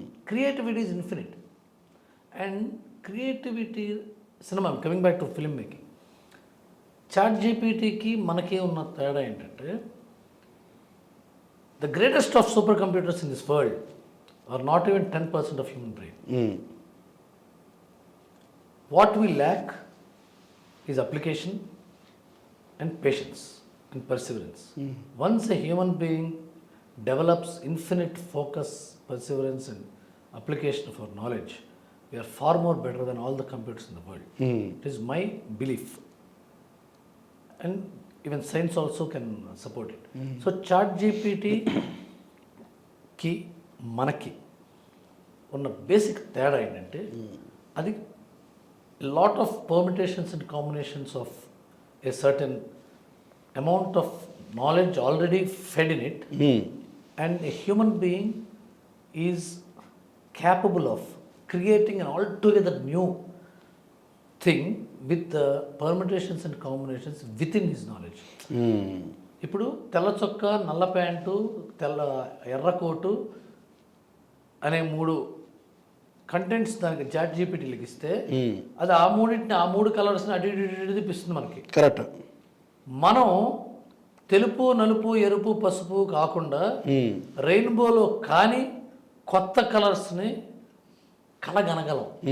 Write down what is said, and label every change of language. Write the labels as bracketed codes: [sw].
[en] Creativity is infinite. And creativity cinema, coming back to film making, chat జీపీటీకి [te] మనకి ఉన్న తేడా ఏంటంటే [en] The greatest of super computers in this world are not even 10% of human brain. What we lack is application and patience and perseverance. Once a human being develops infinite focus, perseverance and application of our knowledge, we are far more better than all the computers in the world. It is my belief. And even science also can support it. So chat GPT [te] ki manaki ఉన్న basic తేడా ఏంటంటే అది [en] lot of permutations and combinations of a certain amount of knowledge already fed in it, and a human being is capable of creating an altogether new thing with the permutations and combinations within his knowledge. [te] ఇప్పుడు తెల్ల చొక్కా, నల్ల pant, ఎర్ర coat అనే 3 contents దానికి chat జీపీటీలకు ఇస్తే అది ఆ 3 కలర్స్ని అటు తిప్పిస్తుంది మనకి. కరెక్ట్. మనం తెలుపు, నలుపు, ఎరుపు, పసుపు కాకుండా రెయిన్బోలో కానీ కొత్త కలర్స్ని కలగనగలం.